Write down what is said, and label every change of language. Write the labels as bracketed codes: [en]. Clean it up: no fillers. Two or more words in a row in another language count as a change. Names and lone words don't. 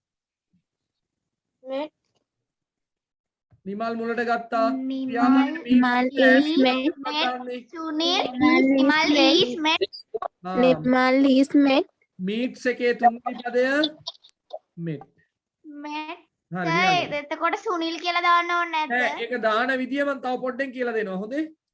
[en] met [si] නිමල් මුලට ගත්තා [en] Nimal is met Sunil is met Nimal is met [si] මීට්ස් එකේ තුන්වෙනි පදය මෙත් හරි ලියන්න. එතකොට සුනිල් කියලා දාන්න ඕනේ ඈ නැද්ද? ඒක දාන විදිය මම තව පොඩ්ඩෙන් කියලා දෙනවා හොඳේ